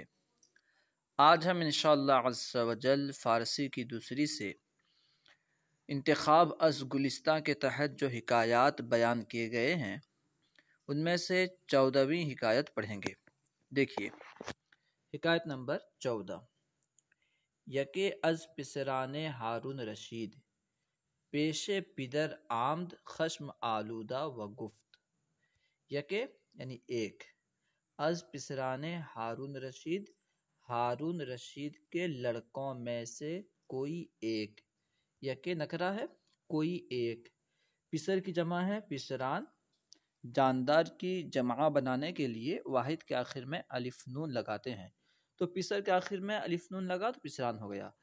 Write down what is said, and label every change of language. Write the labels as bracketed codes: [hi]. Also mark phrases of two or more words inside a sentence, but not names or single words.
[ur] آج ہم [ar] انشاءاللہ عز و جل [ur] فارسی کی دوسری سے [fa] انتخاب از گلستہ [ur] کے تحت جو حکایات بیان کیے گئے ہیں ان میں سے 14ویں حکایت پڑھیں گے۔ دیکھیے حکایت نمبر 14۔ [fa] یکے از پسران ہارون رشید، پیش پدر آمد خشم آلودہ و گفت۔ [ur] یکے یعنی ایک، [fa] از پسران ہارون رشید، [ur] ہارون رشید کے لڑکوں میں سے کوئی ایک۔ یکے نکرہ ہے، کوئی ایک۔ پسر کی جمع ہے پسران۔ جاندار کی جمع بنانے کے لیے واحد کے آخر میں الف نون لگاتے ہیں، تو پسر کے آخر میں الف نون لگا تو پسران ہو گیا۔